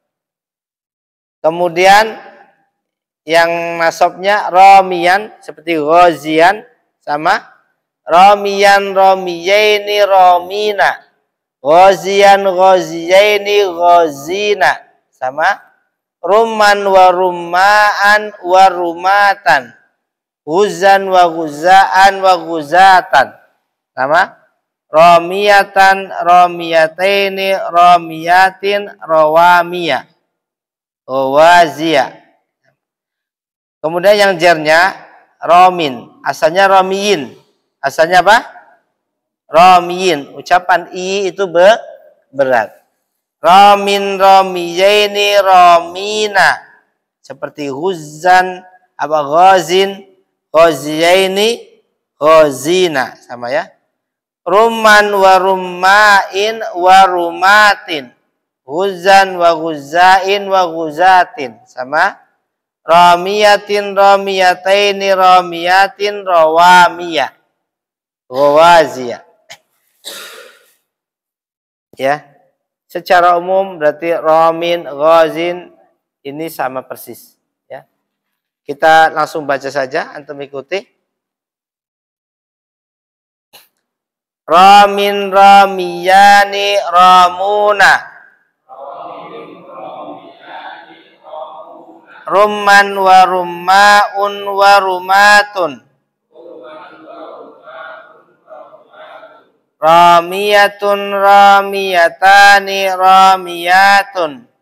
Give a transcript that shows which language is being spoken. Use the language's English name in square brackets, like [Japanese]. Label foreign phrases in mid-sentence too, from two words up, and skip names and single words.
[Indonesian] Kemudian yang nasabnya ramiyan seperti ghazian, sama. [Arabic] رامياً، راميين، رامين. غازياً، غازيين، غازين. [Indonesian] Sama. [Arabic] رُمّاً ورُمّاءً ورُماةً. غُزّاً وغُزّاءً وغُزاةً. [Indonesian] Sama. [Arabic] راميةً، راميتين، رامياتٍ، روامي. غوازي. [Indonesian] Kemudian yang jarnya ramin, asalnya ramiyin. Asalnya apa? Ramiyin. Ucapan i itu berat. [Arabic] رامٍ، راميين، رامين. [Indonesian] Seperti huzzan, apa [Arabic] غازٍ، غازيين، غازين. [Indonesian] Sama ya. [Arabic] رُمٍّ ورُمّاءٍ ورُماةٍ. غُزٍّ وغُزّاءٍ وغُزاةٍ. [Indonesian] Sama. [Arabic] راميةٍ، راميتين، رامياتٍ، روامي. غوازي. [Indonesian] Ya. Secara umum berarti ramin, ghazin ini sama persis, ya. Kita langsung baca saja, antum ikuti. [Arabic] رامٍ، راميان، رامون. رُمٌّ ورُمّاءٌ ورُماةٌ. راميةٌ، راميتان، رامياتٌ.